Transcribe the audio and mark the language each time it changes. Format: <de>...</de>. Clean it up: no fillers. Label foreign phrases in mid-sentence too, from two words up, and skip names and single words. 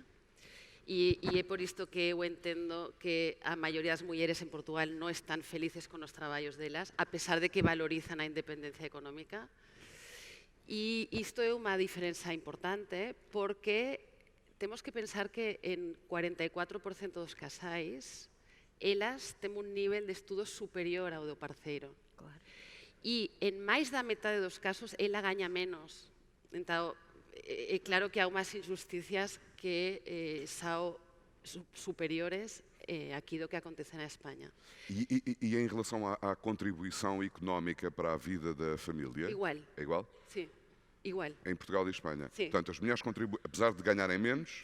<pt>E é por isto que eu entendo que a maioria das mulheres em Portugal não estão felizes com os trabalhos delas, a pesar de que valorizam a independência económica. E isto é uma diferença importante porque temos que pensar que en 44% dos casais elas têm un nivel de estudos superior ao do parceiro. Claro.</pt> <gl>E en máis da metade dos casos ela gaña menos. Entón, é claro que há unhas injusticias que são superiores aqui do que acontece na Espanha.</gl> <pt>E em relação à contribuição económica para a vida da família? Igual. É igual? Sim, igual. Em Portugal e Espanha? Sim. Portanto, as mulheres contribuem, apesar de ganharem menos,</pt>